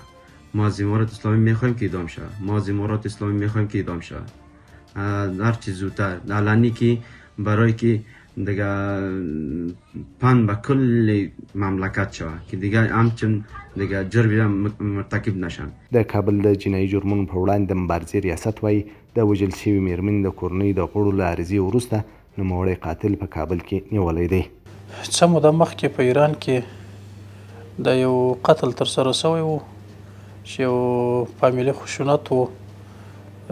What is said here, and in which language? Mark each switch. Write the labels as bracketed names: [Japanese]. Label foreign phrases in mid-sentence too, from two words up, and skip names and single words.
[Persian] ما از امارات اسلامی میخوایم که اعدام شود. هر چیز زودتر علنی که برای که دیگه پن به کل مملکت شود که دیگه همچون دیگه جرم مرتکب نشن. [Pashto] د کابل د جنایي جرمونو په وړاندې د مبارزې ریاست وایي د وژل شوي مېرمنې د کورنۍ د غړو له عریضې وروسته نوموړی قاتل په کابل کې نیولی دی. څه موده مخکې په ایران کې د یو قتل ترسره شوی و چې یو فامیلي خشونت و.